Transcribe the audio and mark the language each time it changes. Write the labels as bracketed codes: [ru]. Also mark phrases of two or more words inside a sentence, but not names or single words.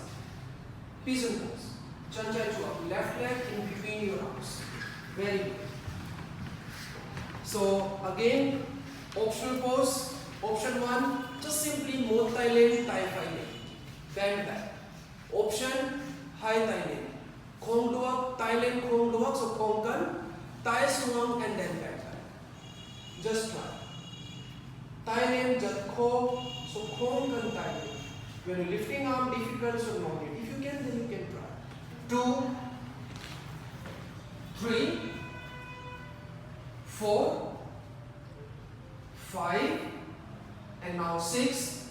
[en] Pigeon pose. Chan Chai Chuak, left leg in between your arms. Very good. So again, optional pose. Option 1, just simply Mo Tai Lane, Tai Phai Lane. Bend back. Option, Hai Tai Lane. Khom Duak, Tai Lane, Khom Duak, so Khom Kan, Tai Swung, and then bend back. Just try. Tai Lane, just Khom. So Khom Kan Tai Lane. When you're lifting arm difficult, so not it. If you can, then you can try. 2, 3, 4, 5, and now 6.